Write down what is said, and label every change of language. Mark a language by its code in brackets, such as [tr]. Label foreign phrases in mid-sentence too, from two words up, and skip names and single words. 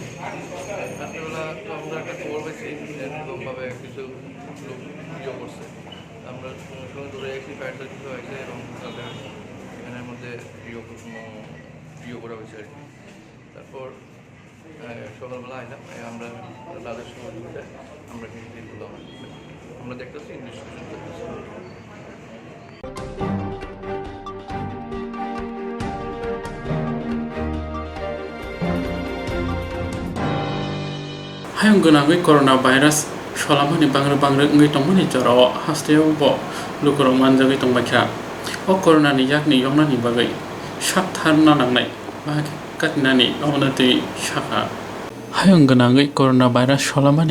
[bn] রাত্রিবেলা তো আমরা একটা খবর পেয়েছি এরকমভাবে কিছু লোক ইয়ে করছে আমরা সঙ্গে সঙ্গে দূরে একটি [en] fire service [bn] হয়েছে এবং তাদের এখানের মধ্যে ইয়ে করা হয়েছে আর কি তারপর সকালবেলা আইলাম আমরা তাদের সহযোগিতায় আমরা কিন্তু দিলাম আমরা দেখতেছি ইনভেস্টিগেশন করতেছি [trp] hayung ganangui [en] corona virus [trp] solamani bangra ngai tongmani jorao hasteo bo lukorok manjagui tongbaikha o corona ni yakni yongnani bagai saktharna nangnai ba katnani onatui saka hayung ganangui [en] corona virus [trp] solamani